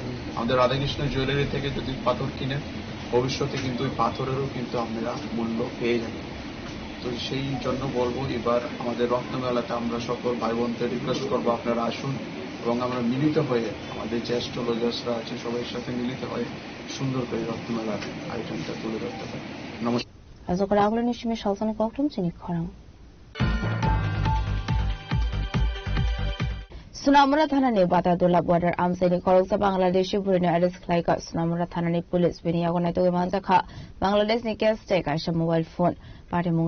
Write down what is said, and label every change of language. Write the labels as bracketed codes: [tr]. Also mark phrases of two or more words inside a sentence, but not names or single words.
[bn] আমাদের রাধাকৃষ্ণ জুয়েলারি থেকে যদি পাথর কিনেন, ভবিষ্যতে কিন্তু ওই পাথরেরও কিন্তু আপনারা মূল্য পেয়ে যাবেন। তো সেই জন্য বলবো এবার আমাদের রত্নমেলাতে আমরা সকল ভাই বোনদের রিকোয়েস্ট করবো আপনারা আসুন এবং আমরা মিলিত হয়ে আমাদের যে অ্যাস্ট্রোলজার্সরা আছে সবাই সাথে মিলিত হয়ে সুন্দর করে রত্নমেলার আয়োজনটা তুলে ধরতে পারি। নমস্কার। [trp] Sunamura Thanani Batadula border Amsani Koroksa Bangladeshi Burino Aris Klaika Sunamura Thanani Police Biniagonato Manzaka Bangladesh Nikas take Asha [en] mobile phone [trp] Patimung